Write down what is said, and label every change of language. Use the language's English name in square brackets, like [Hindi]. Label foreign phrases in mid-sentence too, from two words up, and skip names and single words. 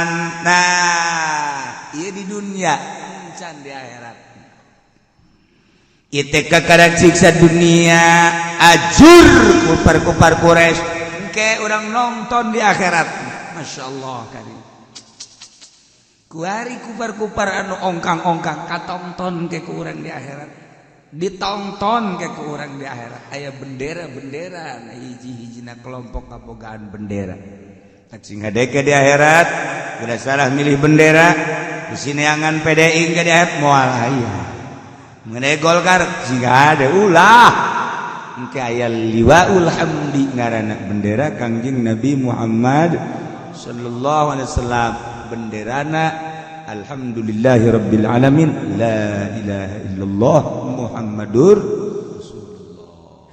[Sundanese] Nah ieu di dunia can di akhirat ieu teh kakarak siksa dunia ajur kupar-kupar Quraisy engke urang nonton di akhirat. Masyaallah karim kuari kupar-kupar anu ongkang-ongkang katonton ke ku urang di akhirat ditonton ke ku urang di akhirat aya bendera-bendera na hiji-hijina kelompok kabogaan bendera tak sing hadeke di akhirat [Indonesian] udah salah milih bendera di sini [Sundanese] angan PDI ke di akhirat moal aya mengenai Golkar sing ada ulah engke aya liwaul hamdi ngaranna bendera Kangjeng Nabi Muhammad [Arabic] صلى الله عليه وسلم [Sundanese] benderana [Arabic] الحمد لله رب العالمين لا إله إلا الله محمد رسول الله.